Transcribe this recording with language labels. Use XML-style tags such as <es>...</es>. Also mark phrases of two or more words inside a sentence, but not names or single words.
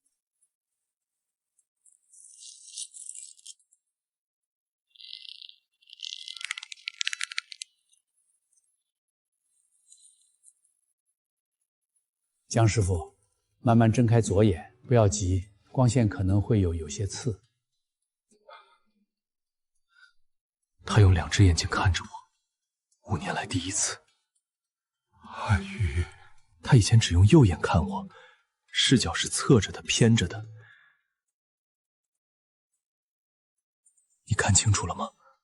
<zh>江師傅，慢慢睜開左眼，不要急，光線可能會有些刺。他用2隻眼睛看着我，5年來第一次。阿宇，他以前只用右眼看我，視角是側着的、偏着的。你看清楚了嗎？</zh>